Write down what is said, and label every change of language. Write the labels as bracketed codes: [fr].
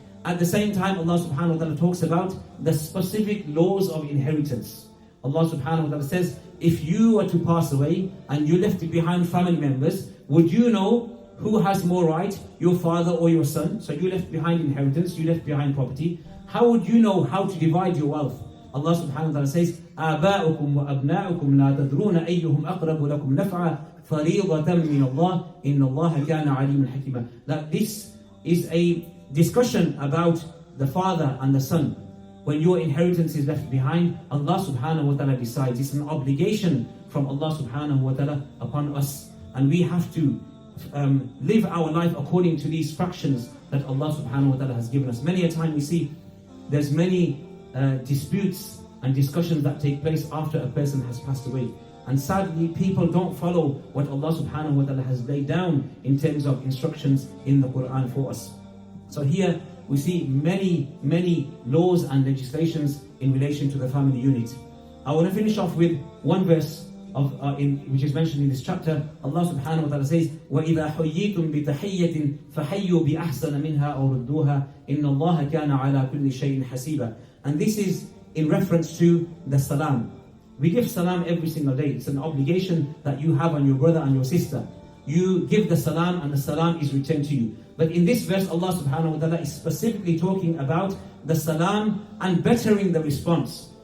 [en] At the same time, Allah subhanahu wa ta'ala talks about the specific laws of inheritance. Allah subhanahu wa ta'ala says, if you were to pass away and you left behind family members, would you know who has more right, your father or your son? So you left behind inheritance, you left behind property. How would you know how to divide your wealth? Allah subhanahu wa ta'ala says, [ar] آباؤكم وأبناؤكم لا تدرون أيهم أقرب لكم نفعا فريضة من الله إن الله كان عليما حكيما. [en] That this is a discussion about the father and the son. When your inheritance is left behind, Allah subhanahu wa ta'ala decides. It's an obligation from Allah subhanahu wa ta'ala upon us. And we have to live our life according to these fractions that Allah subhanahu wa ta'ala has given us. Many a time we see there's many disputes and discussions that take place after a person has passed away. And sadly, people don't follow what Allah subhanahu wa ta'ala has laid down in terms of instructions in the Quran for us. So here we see many laws and legislations in relation to the family unit. I want to finish off with one verse which is mentioned in this chapter. Allah subhanahu wa ta'ala says, [ar] وَإِذَا حُيِّيتُم بِتَحِيَّةٍ فَحَيُّوا بِأَحْسَنَ مِنْهَا أَوْ رُدُّوهَا إِنَّ اللَّهَ كَانَ عَلَى كُلِّ شَيْءٍ حَسِيبًا. [en] And this is in reference to the salam. We give salam every single day. It's an obligation that you have on your brother and your sister. You give the salam and the salam is returned to you. But in this verse, Allah subhanahu wa ta'ala is specifically talking about the salam and bettering the response.